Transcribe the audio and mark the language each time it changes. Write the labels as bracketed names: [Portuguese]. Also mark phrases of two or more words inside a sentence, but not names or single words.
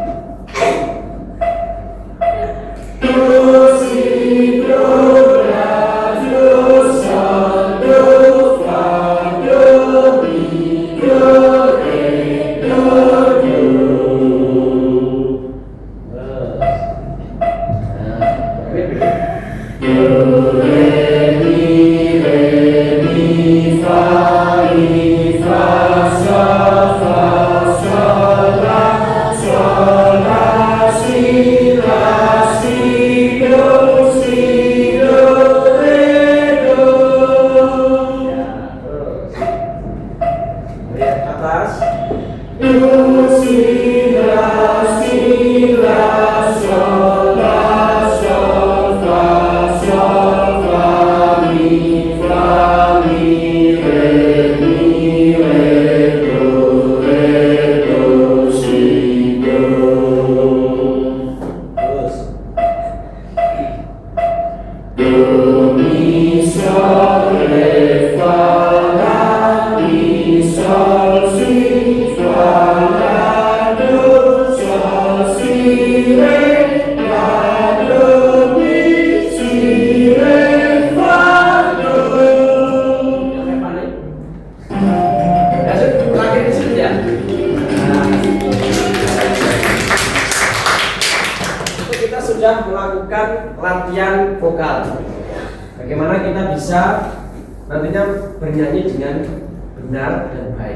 [Indonesian] Do, si, do, la, do, sol, do, fa, do, mi, do, re, do, do. Do, re, mi, fa, sol, la, si, do, re, do. Lihat atas. Do, si, la, sol, fa, mi, re, do, si, do. Terus. Do, mi, sol, re, fa, la, mi, sol, si, fa, la, do, sol, si, re, la, do, mi, si, re, fa, do. Yang paling. Ya, terakhir di sini ya. Nah. Itu kita sudah melakukan latihan vokal. Bagaimana kita bisa nantinya bernyanyi dengan benar dan baik.